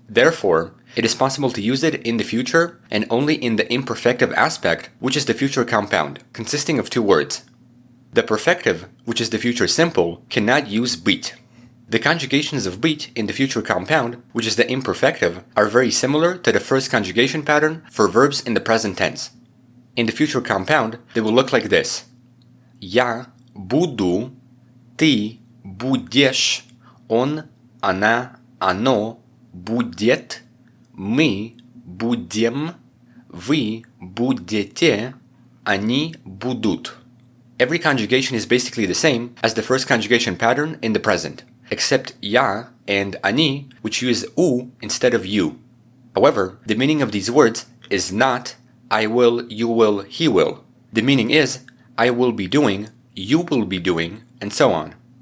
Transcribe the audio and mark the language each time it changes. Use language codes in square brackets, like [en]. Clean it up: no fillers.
[en] Therefore, it is possible to use it in the future and only in the imperfective aspect, which is the future compound, consisting of two words. The perfective, which is the future simple, cannot use быть. The conjugations of быть in the future compound, which is the imperfective, are very similar to the first conjugation pattern for verbs in the present tense. In the future compound, they will look like this. [ru] Я буду, ты будешь, он, она, оно будет, мы будем, вы будете, они будут. [en] Every conjugation is basically the same as the first conjugation pattern in the present, except я and они, which use u instead of you. However, the meaning of these words is not I will, you will, he will. The meaning is I will be doing, you will be doing, and so on.